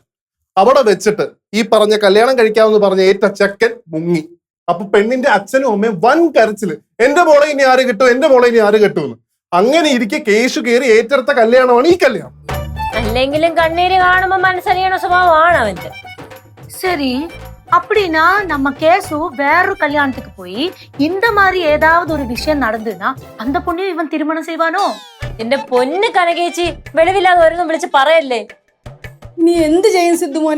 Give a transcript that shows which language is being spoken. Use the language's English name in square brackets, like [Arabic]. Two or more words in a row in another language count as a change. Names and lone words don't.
[Malayalam] അവിടെ വെച്ചിട്ട് ഈ പറഞ്ഞ കല്യാണം കഴിക്കാമെന്ന് പറഞ്ഞ ഏറ്റ ചെക്കൻ മുങ്ങി. അപ്പൊ പെണ്ണിന്റെ അച്ഛനും അമ്മയും വൻ കരച്ചില്, എന്റെ മോളെ ഇനി ആര് കിട്ടും, എന്റെ മോളെ ഇനി ആര് കിട്ടുമെന്ന്. അങ്ങനെ ഇരിക്കെ കേശു കയറി ഏറ്റെടുത്ത കല്യാണമാണ് ഈ കല്യാണം. അല്ലെങ്കിലും കണ്ണീര് കാണുമ്പോ മനസ്സറിയണ സ്വഭാവമാണ് അവന്റെ. [Tamil] சரி, அப்படின்னா நம்ம கேசு வேறொரு கல்யாணத்துக்கு போய் இந்த மாதிரி ஏதாவது ஒரு விஷயம் நடந்துன்னா அந்த பொண்ணையும் இவன் திருமணம் செய்வானோ? [Malayalam] എന്റെ പൊന്ന് കനകേച്ചി, വെളിവില്ലാതെ ഓരോന്നും വിളിച്ച് പറയല്ലേ. നീ എന്ത് ചെയ്യും സിദ്ധു മോനെ?